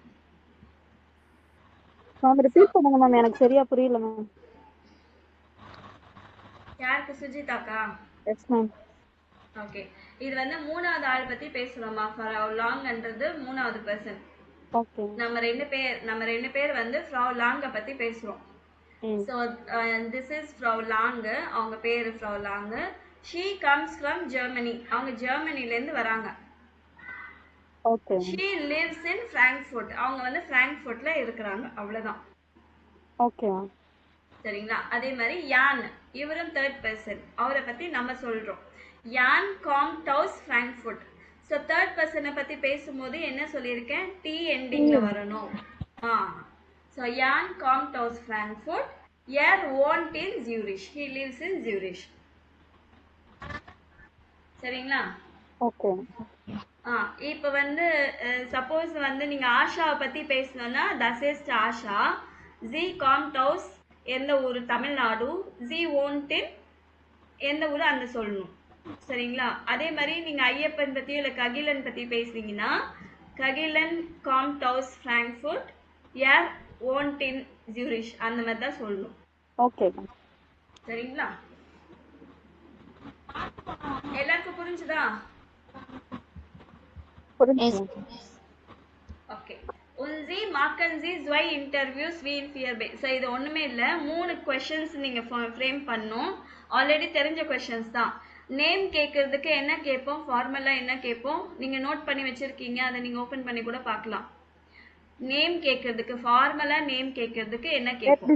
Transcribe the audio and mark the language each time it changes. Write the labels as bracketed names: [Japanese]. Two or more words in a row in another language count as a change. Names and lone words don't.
[Tamil] மேம் ரிப்பீட் பண்ணுங்க மேம், எனக்கு சரியா புரியல மேம். யாருக்கு? சுஜிதாக்கா? [English] yes ma'am. [Tamil] ஓகே. இது வந்து மூணாவது ஆள் பத்தி பேசுறோமா? ஃப்ரௌ லாங்ன்றது மூணாவது பர்சன். ஓகே. நம்ம ரெண்டு பேர் வந்து ஃப்ரௌ லாங்க பத்தி பேசுறோம். [English] So this is Frau Lang. [Tamil] அவங்க பேரு Frau Lang. [English] She comes from Germany. [Tamil] அவங்க ஜெர்மனில இருந்து வராங்க. ஓகே. [English] She lives in Frankfurt. [Tamil] அவங்க வந்து Frankfurtல இருக்கறாங்க. அவ்வளவுதான். ஓகே. சரிங்களா? அதே மாதிரி யான், இவரும் [English] third person. [Tamil] அவரை பத்தி நம்ம சொல்றோம். [German] Jan kommt aus Frankfurt. [Tamil] So [English] third person [Tamil] பத்தி பேசும்போது என்ன சொல்லியிருக்கேன்? டி எண்டிங்ல வரணும். [German] So Jan kommt aus Frankfurt. Er wohnt in Zurich. [English] He lives in Zurich. [Tamil] சரிங்களா? ஓகே. இப்போ வந்து சப்போஸ் வந்து நீங்க ஆஷாவை பத்தி பேசணும்னா [German] das ist Asha. Sie kommt aus [Tamil] எந்த ஊர்? [German] தமிழ்நாடு. Sie wohnt in [Tamil] எந்த ஊர்? அந்த சொல்லணும். சரிங்களா? அதே மாதிரி நீங்க ஐயப்பன் பத்தி இல்ல ககிலன் பத்தி பேசுறீங்கன்னா ககிலன் [German] kommt aus Frankfurt. Er wohnt in Zurich. [Tamil] அந்த மாதிரி தான் சொல்லணும். ஓகே. சரிங்களா? எல்லாருக்கும் புரிஞ்சுதா? புரிஞ்சுது. ஓகே. [German] Und Sie machen Sie zwei Interviews wie in 4b. [Tamil] ஸோ இது ஒண்ணுமே இல்லை. 3 கொஸ்டின்ஸ் நீங்க ஃப்ரேம் பண்ணணும். ஆல்ரெடி தெரிஞ்ச கொஸ்டின்ஸ் தான். நேம் கேட்கறதுக்கு என்ன கேட்போம், ஃபார்மலா என்ன கேட்போம், நீங்க நோட் பண்ணி வச்சிருக்கீங்க, அதை நீங்க ஓபன் பண்ணி கூட பார்க்கலாம். நேம் கேட்கறதுக்கு, ஃபார்மலா நேம் கேட்கறதுக்கு என்ன கேட்போம்?